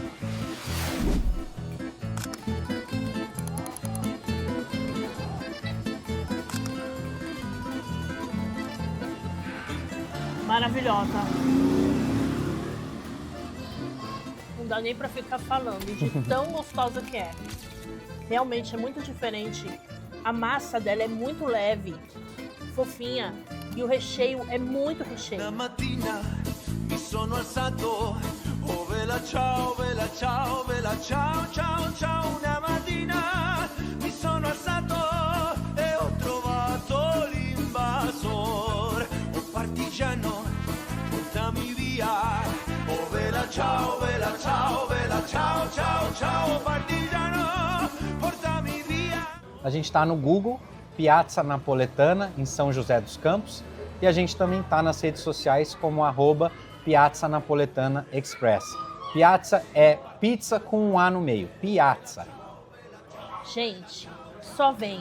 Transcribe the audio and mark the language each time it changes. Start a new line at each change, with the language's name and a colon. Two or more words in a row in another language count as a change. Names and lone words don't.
Portuguese: Maravilhosa. Não dá nem pra ficar falando de tão gostosa que é. Realmente é muito diferente. A massa dela é muito leve, fofinha. E o recheio é muito recheio.
Italian: Una mattina mi sono alzato, oh vela ciao, ciao, ciao, ciao. Una mattina mi sono alzato e ho trovato l'invasor, un partigiano, portami via, oh vela ciao, ciao, ciao, ciao, partigiano, portami via.
Portuguese: A gente está no Google, Piazza Napoletana, em São José dos Campos, e a gente também está nas redes sociais como @Piazza Napoletana Express. Piazza é pizza com um A no meio, Piazza. Gente, só vem.